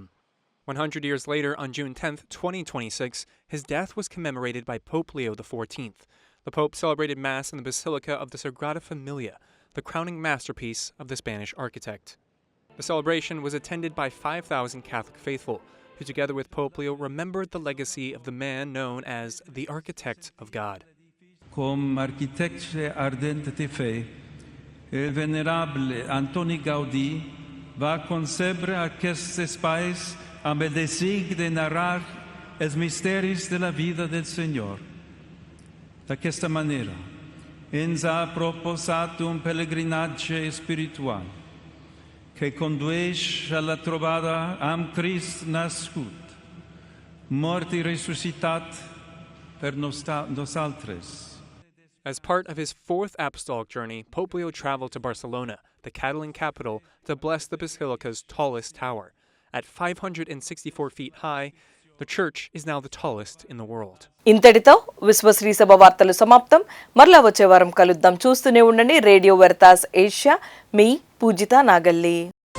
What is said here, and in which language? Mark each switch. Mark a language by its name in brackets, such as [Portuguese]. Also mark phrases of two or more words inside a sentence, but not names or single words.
[English] 100 years later, on June 10, 2026, his death was commemorated by Pope Leo XIV. The Pope celebrated Mass in the Basilica of the Sagrada Familia, the crowning masterpiece of the Spanish architect. The celebration was attended by 5,000 Catholic faithful, who together with Pope Leo remembered the legacy of the man known as the Architect of God. [Catalan] Com architecte ardente de fe, el venerable Antoni Gaudí va concebre aquests espais amb el desig de narrar els misteris de la vida del Senyor. D'aquesta manera, ens ha proposat un pelegrinatge espiritual que condueix a la trobada amb Crist nascut, mort i ressuscitat per nosaltres. [English] As part of his fourth apostolic journey, Pope Leo traveled to Barcelona, the Catalan capital, to bless the basilica's tallest tower. At 564 feet high, the church is now the tallest in the world. [Telugu] ఇంతటితో విశ్వశ్రీ సభ వార్తలు సమాప్తం. మరలా వచ్చే వారం కలుద్దాం. చూస్తూనే ఉండండి రేడియో వెర్తాస్ ఏషియా. మీ పూజిత నాగల్లి.